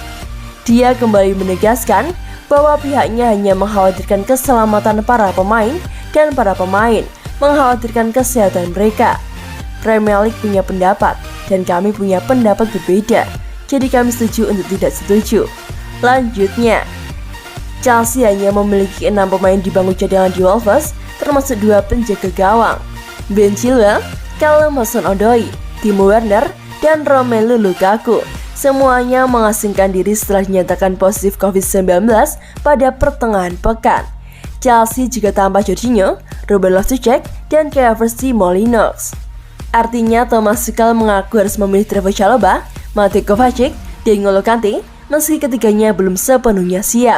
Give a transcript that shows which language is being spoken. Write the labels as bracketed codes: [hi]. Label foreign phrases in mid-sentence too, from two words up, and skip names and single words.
[id] Dia kembali menegaskan bahwa pihaknya hanya mengkhawatirkan keselamatan para pemain dan para pemain mengkhawatirkan kesehatan mereka. Premier League punya pendapat dan kami punya pendapat berbeda, jadi kami setuju untuk tidak setuju. Lanjutnya, Chelsea hanya memiliki 6 pemain di bangku cadangan di Wolves, termasuk 2 penjaga gawang, Ben Chilwell, Callum Hudson-Odoi, Timo Werner, dan Romelu Lukaku. Semuanya mengasingkan diri setelah dinyatakan positif COVID-19 pada pertengahan pekan. Chelsea juga tambah Jorginho, Ruben Loftus-Cheek, dan Kai Havertz di Molyneux. Artinya Thomas Tuchel mengaku harus memilih Trevoh Chalobah, Mateo Kovacic, dan N'Golo Kante meski ketiganya belum sepenuhnya siap.